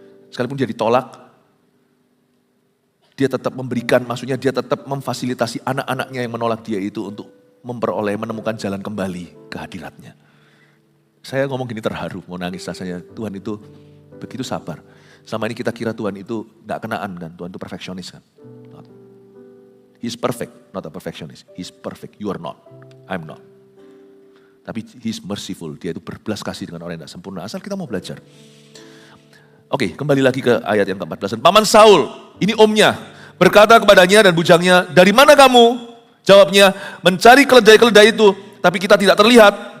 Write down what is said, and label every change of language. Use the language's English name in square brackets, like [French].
[Indonesian] Sekalipun dia ditolak, dia tetap memberikan, maksudnya dia tetap memfasilitasi anak-anaknya yang menolak dia itu untuk menemukan jalan kembali ke hadiratnya. Saya ngomong gini terharu, mau nangis rasanya. Tuhan itu begitu sabar. Selama ini kita kira Tuhan itu gak kenaan kan, Tuhan itu perfeksionis kan. [English] He's perfect, not a perfectionist. He's perfect, you are not, I'm not. [Indonesian] Tapi [English] He's merciful, [Indonesian] dia itu berbelas kasih dengan orang yang gak sempurna, asal kita mau belajar. Oke, kembali lagi ke ayat yang ke-14. Paman Saul, ini omnya, berkata kepadanya dan bujangnya, dari mana kamu? Jawabnya, mencari keledai-keledai itu, tapi kita tidak terlihat.